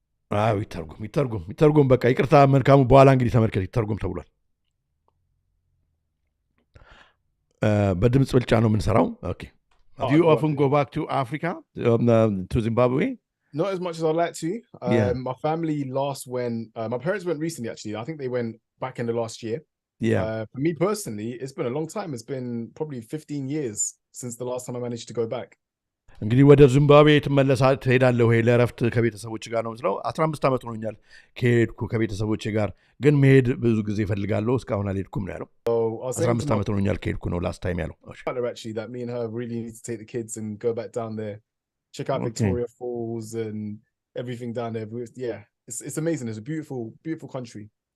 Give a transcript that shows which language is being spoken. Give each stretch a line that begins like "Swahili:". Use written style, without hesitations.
Amharic: አዎ ይተርጎም በቃ ይቅርታ መልካሙ። በኋላ እንግዲህ ተመልከት ይተርጎም ተብሏል። በድምፅ ብልጫ ነው የምንሰራው። ኦኬ
English: Do you often go back to Africa, to Zimbabwe? Not as much as I'd like to. My family last went, my parents went recently actually. I think they went back in the last year. Yeah. For me personally, it's been a long time. It's been probably 15 years since the last time I managed to go back.
Amharic: እንግዲህ ወደ ዚምባብዌ ትሄዳለህ ወይ ለእረፍት ከቤተሰቦች ጋር ነው ስለው 15 ዓመት ሆኖኛል ከሄድኩ ከቤተሰቦች ጋር ግን መሄድ ብዙ ጊዜ እፈልጋለሁ እስካሁን አልሄድኩም ነው ያለው። 15 ዓመት ሆኖኛል ከሄድኩ ነው
English: ላስት ታይም
Amharic: ያለው።
English: Actually that me and her really need to take the kids and go back down there, check out Victoria Falls and everything down there. Yeah, it's amazing. It's a beautiful country.